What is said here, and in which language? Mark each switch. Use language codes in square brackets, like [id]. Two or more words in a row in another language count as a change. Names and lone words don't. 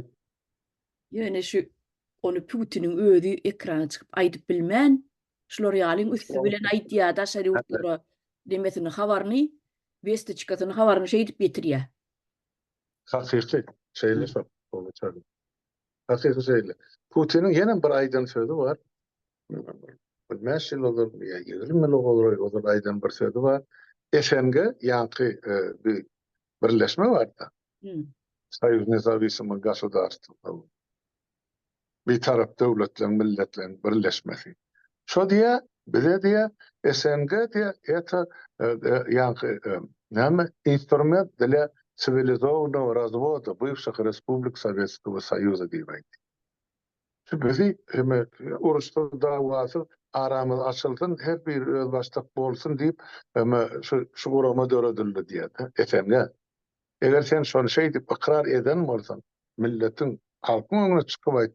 [tk] Ýöne şu onu Putin'in özü ekrana çykyp aýdyp bilmän, şolar ýalyň üstü bilen aýdýar da şeýle demesini habaryny, westechkasyny habaryny şeýdip getirýär. Hakyky şeýle şol bolýar. Hakyky şeýle. Putin'in ýene bir aýdan sözü bar. [tr] Bilmezsin olur, ya 20 yıl olur aydan bir sözü var. [tk] Eşenge ýanky bir birleşme var da. [ru] Союз Независимых Государств. [tk] Bir tarap döwletleň, milletleň birleşmesi. Şo diýe, bize diýe, SNG diýe, eta ýanky näme instrument [ru] для цивилизованного развода бывших республик Советского Союза [tk] diýip. Şu bizi uruşda dawasy aramız açılsın, her bir öz başlyk bolsun diýip, şu gurama döredildi diýdi. Efendim, eger sen şonu şey diýip ikrar eden bolsaň, milletin halkyň öňüne çykyp aýtdyň.